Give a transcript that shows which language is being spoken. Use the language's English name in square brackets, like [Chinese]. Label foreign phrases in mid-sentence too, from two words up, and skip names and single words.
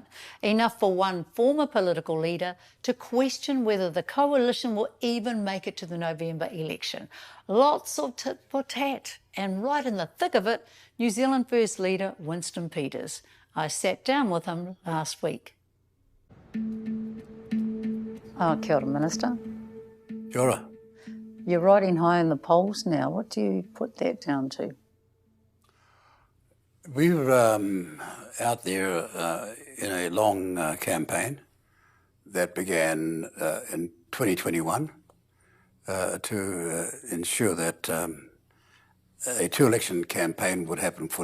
[English] Enough for one former political leader to question whether the coalition will even make it to the November election. Lots of tit for tat. And right in the thick of it, New Zealand First Leader Winston Peters. I sat down with him last week. Oh, [Māori] kia ora, [English] Minister. [Māori] Kia ora. [English] You're riding high in the polls now. What do you put that down to? We were out there in a long campaign that began in 2021 to ensure that a two-election campaign would happen for